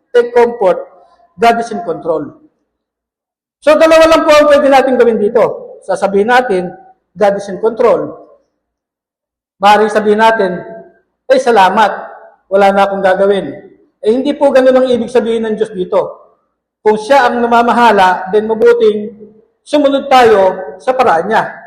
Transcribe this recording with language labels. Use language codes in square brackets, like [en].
[en] Take comfort, God is in control. [tl] So dalawa lang po ang pwede natin gawin dito. Sasabihin natin, [en] God is in control. [tl] Maaaring sabihin natin, ay salamat, wala na akong gagawin. Eh hindi po ganun ang ibig sabihin ng Diyos dito. Kung siya ang namamahala, then mabuting sumunod tayo sa paraan niya.